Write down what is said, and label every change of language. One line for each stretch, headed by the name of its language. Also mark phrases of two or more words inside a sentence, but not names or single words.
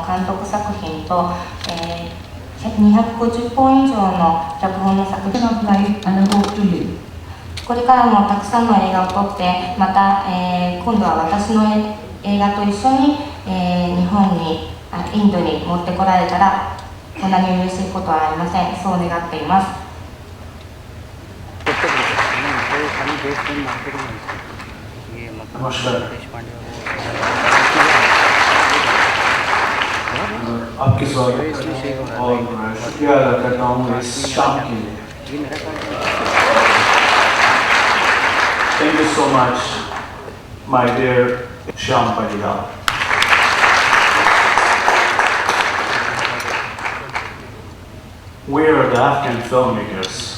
Japanese: 監督作品と、250本以上の脚本の作品をこれからもたくさんの映画を撮って、また、今度は私の映画と一緒に、日本にインドに持ってこられたらこんなに嬉しいことはありません。そう願っています。
Hindi: आपके स्वागत और शुक्रिया अदा करता हूँ इस शाम के लिए।
English: Thank you so much, my dear Shyam Benegal. We are the Afghan filmmakers.